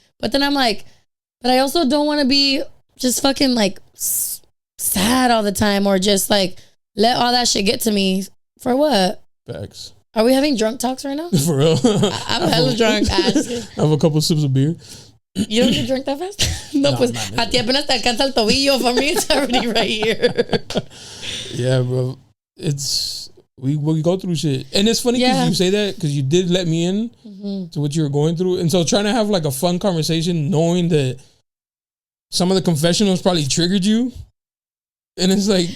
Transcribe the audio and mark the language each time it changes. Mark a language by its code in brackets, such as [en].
[en] But then I'm like, but I also don't want to be just fucking like sad all the time or just like let all that shit get to me. For what? Facts. Are we having drunk talks right now? For real? I'm hella drunk. I have a couple sips of beer. You don't get drunk that fast? [es] No, pues a ti apenas te alcanza el tobillo. [en] For me, it's already right here. Yeah, bro. It's, we go through shit. And it's funny because you say that because you did let me in to what you were going through. And so trying to have like a fun conversation knowing that some of the confessionals probably triggered you. And it's like...